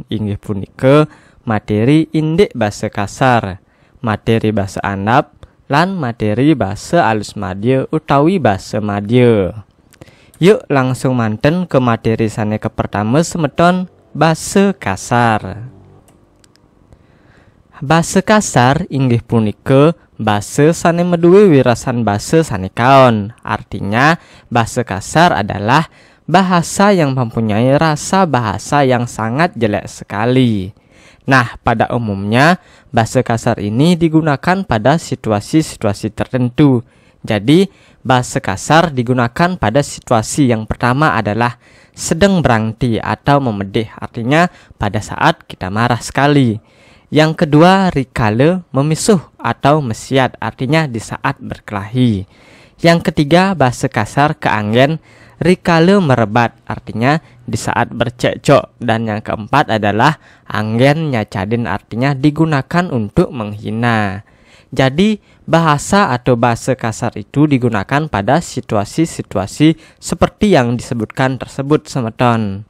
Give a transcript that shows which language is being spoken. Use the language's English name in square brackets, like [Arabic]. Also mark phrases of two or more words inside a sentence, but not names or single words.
[Balinese] Inggih punika materi indik base kasar, materi base andap, lan materi base alus madya utawi base madya. [Indonesian] Yuk langsung manten ke materi sane ke pertama semeton, base kasar. [Balinese] Base kasar inggih punika base sane meduwe wirasan base sane kaon. [Indonesian] Artinya [Balinese] base kasar [Indonesian] adalah bahasa yang mempunyai rasa bahasa yang sangat jelek sekali. Nah, pada umumnya [Balinese] base kasar [Indonesian] ini digunakan pada situasi-situasi tertentu. Jadi, [Balinese] base kasar [Indonesian] digunakan pada situasi yang pertama adalah sedang berangti atau memedih, artinya pada saat kita marah sekali. Yang kedua, [Balinese] rikale, memisuh [Indonesian] atau mesiat, artinya di saat berkelahi. Yang ketiga, [Balinese] base kasar keanggen, rikale merebat, [Indonesian] artinya di saat bercekcok. Dan yang keempat adalah [Balinese] anggen nyacadin, [Indonesian] artinya digunakan untuk menghina. Jadi bahasa atau [Balinese] base kasar [Indonesian] itu digunakan pada situasi-situasi seperti yang disebutkan tersebut semeton.